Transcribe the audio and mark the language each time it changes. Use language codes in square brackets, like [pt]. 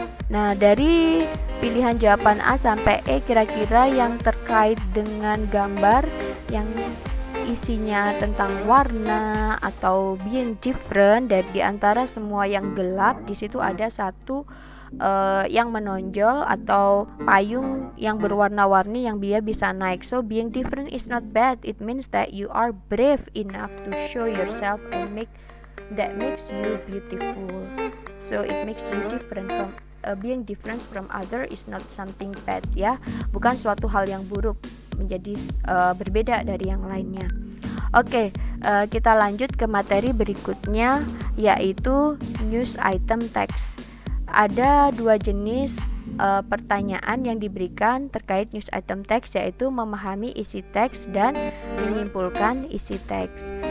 [id] Nah, dari pilihan jawaban A sampai E kira-kira yang terkait dengan gambar yang isinya tentang warna atau being different, dan di antara semua yang gelap di situ ada satu yang menonjol atau payung yang berwarna-warni yang dia bisa naik. [en] So being different is not bad. It means that you are brave enough to show yourself and that makes you beautiful. So it makes you different from being different from other is not something bad ya. [id] Bukan suatu hal yang buruk menjadi berbeda dari yang lainnya. Oke, kita lanjut ke materi berikutnya yaitu news item text. Ada dua jenis pertanyaan yang diberikan terkait news item text, yaitu memahami isi teks dan menyimpulkan isi teks.